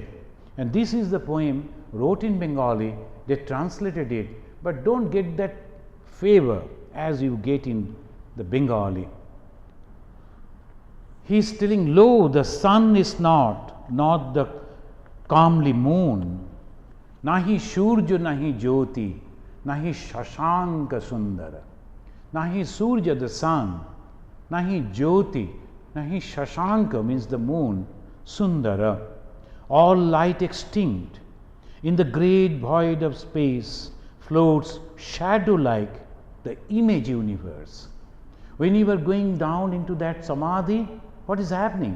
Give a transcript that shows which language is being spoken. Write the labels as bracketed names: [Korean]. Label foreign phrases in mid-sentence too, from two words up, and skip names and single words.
[English] And this is the poem wrote in Bengali, they translated it, but don't get that favor as you get in the Bengali. He is telling, lo, the sun is not the calmly moon, [Bangla] নাহি সূর্য নাহি জ্যোতি, নাহি শশাঙ্ক সুন্দর, নাহি সূর্য [English] the sun, [Bangla] নাহি জ্যোতি, নাহি শশাঙ্ক [English] means the moon, sundara, all light extinct. In the great void of space floats shadow like the image universe. When you are going down into that samadhi, what is happening?